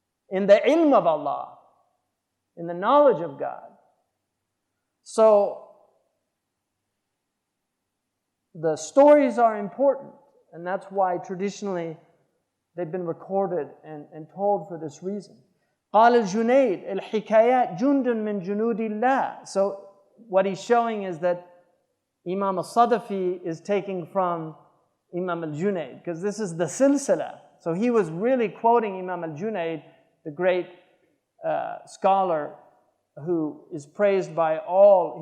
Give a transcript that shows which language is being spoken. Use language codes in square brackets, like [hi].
[en] In the ilm of Allah. In the knowledge of God. So the stories are important, and that's why traditionally they've been recorded and told for this reason. [ar] قال الجنيد الحكايات جند من جنود الله. [en] So what he's showing is that Imam al-Sadafi is taking from Imam al-Junaid, because this is the silsila. So he was really quoting Imam al-Junaid, the great scholar who is praised by all.